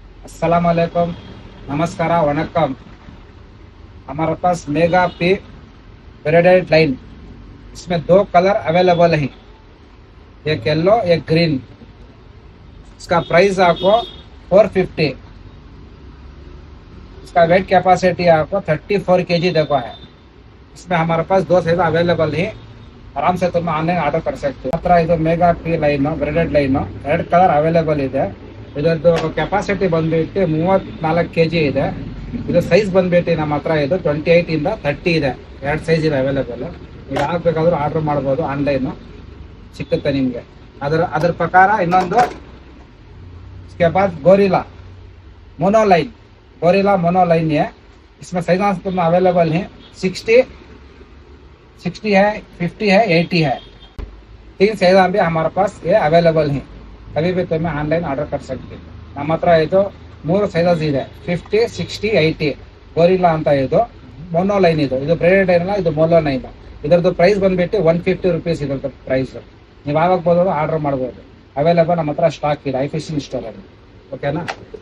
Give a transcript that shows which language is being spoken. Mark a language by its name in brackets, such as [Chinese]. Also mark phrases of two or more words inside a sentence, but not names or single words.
[Hindi] अस्सलाम वालेकुम, नमस्कार, वनक्कम। हमारे पास मेगा पी ब्रेडेड लाइन, इसमें दो [English] colour available [Hindi] है, एक येलो एक ग्रीन। इसका प्राइस आपको 450। इसका [English] weight capacity [Hindi] आपको 34 kg देखो है। इसमें हमारे पास दो [English] size available [Hindi] है, आराम से तुम [English] online order [Hindi] कर सकते हो। [Kannada] ಮಾತ್ರ ಇದು ಮೆಗಾ ಪಿ ಲೈನ್ [English] braided line [Kannada] ಎರಡು [English] colour available [Kannada] ಇದೆ। ಇದರದ್ದು ಕೆಪಾಸಿಟಿ ಬಂದ್ಬಿಟ್ಟು 34 kg ಇದೆ। ಇದು ಸೈಜ್ ಬಂದ್ಬಿಟ್ಟು ನಮ್ಮ ಹತ್ರ ಇದು 28 ಇಂದ 30 ಇದೆ, ಎರಡು ಸೈಜ್ ಇದೆ ಅವೈಲೇಬಲ್। ನೀವು ಯಾವಾಗ ಬೇಕಾದ್ರೂ ಆರ್ಡರ್ ಮಾಡ್ಬೋದು, ಆನ್ಲೈನ್ ಸಿಕ್ಕುತ್ತೆ ನಿಮಗೆ। ಅದರ ಪ್ರಕಾರ ಇನ್ನೊಂದು [Hindi] इसके बाद गोरिल्ला मोनो लाइन है। इसमें साइज तुम्हें अवेलेबल है 60 है, 50 है, 80 है। तीन साइज भी हमारे पास ये अवेलेबल है, कभी भी तुम्हें [English] online order [Hindi] कर सकते। [Kannada] ನಮ್ಮ ಹತ್ರ ಇದು ಮೂರು ಸೈಜಸ್ ಇದೆ, 50, 60, 80। ಗೋರಿಲ್ಲಾ ಅಂತ ಇದು [English] mono line, [Kannada] ಇದು [English] braided line [Kannada] ಅಲ್ಲ, ಇದು [English] mono line. [Kannada] ಇದರದ್ದು ಪ್ರೈಸ್ ಬಂದ್ಬಿಟ್ಟು 150 rupees ಇದರದ್ದು ಪ್ರೈಸ್। ನೀವು ಆವಾಗ ಬೋದು ಆರ್ಡರ್ ಮಾಡ್ಬೋದು, ಅವೈಲೇಬಲ್ ನಮ್ಮ ಹತ್ರ ಸ್ಟಾಕ್ ಇದೆ ಐ ಫಿಶಿಂಗ್ ಸ್ಟೋರ್ ಅಲ್ಲಿ, ಓಕೆನಾ।